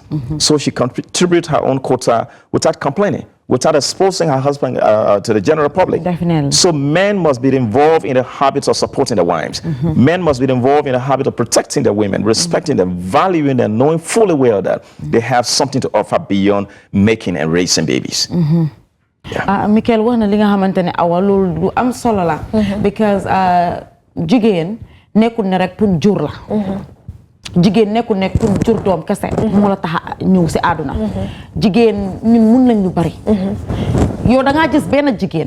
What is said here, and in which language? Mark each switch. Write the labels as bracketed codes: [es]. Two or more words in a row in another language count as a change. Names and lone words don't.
[en] So she contributes her own quota without complaining, without exposing her husband to the general public. Definitely. So men must be involved in the habits of supporting their wives. Men must be involved in the habit of protecting their women, respecting them, valuing them, knowing fully well that they have something to offer beyond making and raising babies. [wo] Mikel wax na li nga xamante ne awa loolu lu am solo la because jigéen nekkul ne rek pour jur la jigéen nekkul ne pour jur doom kese moo la tax a ñëw si àdduna jigéen ñun mun nañ ñu bari yow da ngaa gis benn jigéen